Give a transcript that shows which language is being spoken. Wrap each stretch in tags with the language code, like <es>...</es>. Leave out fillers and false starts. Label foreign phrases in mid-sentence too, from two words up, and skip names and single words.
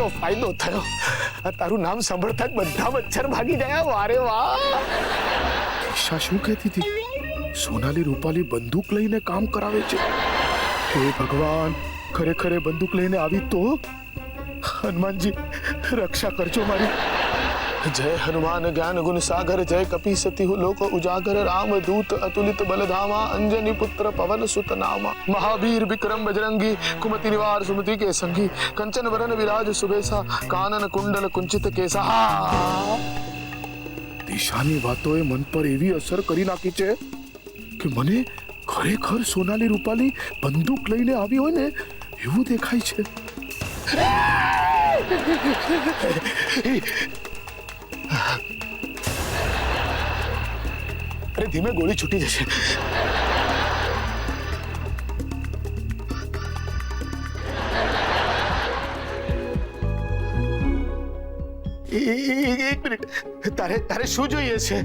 <gu>ફાયદો થયો તારું નામ સાંભળતા જ બધા મચ્છર ભાગી ગયા વારે વાહ ઈશા શું કહેતી હતી સોનાલી રૂપાલી બંદૂક લઈને કામ કરાવે છે હે ભગવાન ખરેખર બંદૂક લઈને આવી તો હનુમાનજી રક્ષા કરજો મારી</gu> <hi>जय हनुमान ज्ञान गुण सागर जय कपि सति लोक उजागर राम दूत अतुलित बलधामा अंजनी पुत्र पवन सुत नामा महावीर विक्रम बजरंगी कुमति निवार सुमति के संगी कंचन वरन विराज सुबेसा कानन कुंडल कुंचित केसा</hi> <gu>દિશાની વાતોએ મન પર એવી અસર કરી નાખી છે કે મને ખરેખર સોનાલી રૂપાલી બંદૂક લઈને આવી હોય ને એવું દેખાય છે અરે ધીમે ગોળી છૂટી જશે એક મિનિટ તારે શું જોઈએ છે</gu>